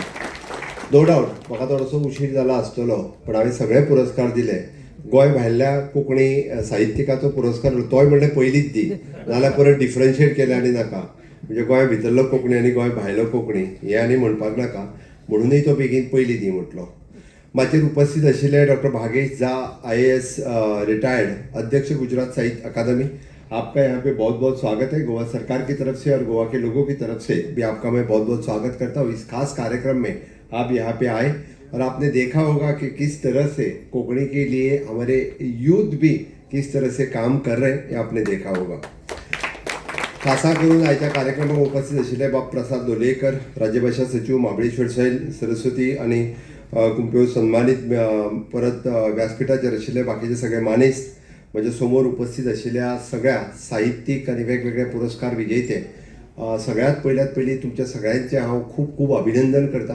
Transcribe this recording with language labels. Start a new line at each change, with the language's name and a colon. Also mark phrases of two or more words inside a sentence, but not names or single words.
English: no doubt
Konkani: म्हाका थोडोसो उशीर जाला आसतलो, पण हांवें सगळे पुरस्कार दिले. गोंय भायल्या कोंकणी साहित्यिकाचो पुरस्कार तोय म्हणलें पयलींच दी, नाल्यार परत डिफरन्शिएट केलें आनी नाका. म्हणजे गोंय भितरलो कोंकणी आनी गोंय भायलो कोंकणी हें आनी म्हणपाक नाका, म्हणूनय तो बेगीन पयलीं दी म्हटलो. माचेर उपस्थित आशिल्ले डॉक्टर भागेश झा, IAS रिटायर्ड, अध्यक्ष गुजरात साहित्य अकादमी,
Hindi: आपका यहाँ पे बहुत बहुत स्वागत है. गोवा सरकार की तरफ से और गोवा के लोगों की तरफ से भी आपका मैं बहुत बहुत स्वागत करता हूँ. इस खास कार्यक्रम में आप यहाँ पे आए और आपने देखा होगा कि किस तरह से कोंकणी के लिए हमारे यूथ भी किस तरह से काम कर रहे हैं, ये आपने देखा होगा.
Konkani: खासा करून आयच्या कार्यक्रमात उपस्थित आशिल्ले बाब प्रसाद लोलयेकर, राज्यभाषा सचिव, महाबळेश्वर शैल सरस्वती आणि कुंपेव सन्मानित परत व्यासपीठाचेर आशिल्ले बाकीचे सगळे मानेस्त, म्हणजे समोर उपस्थित आशिल्ल्या सगळ्या साहित्यिक आणि वेगवेगळे पुरस्कार विजेते, सगळ्यात पयली तुमच्या सगळ्यांचे हांव खूब खूब अभिनंदन करता.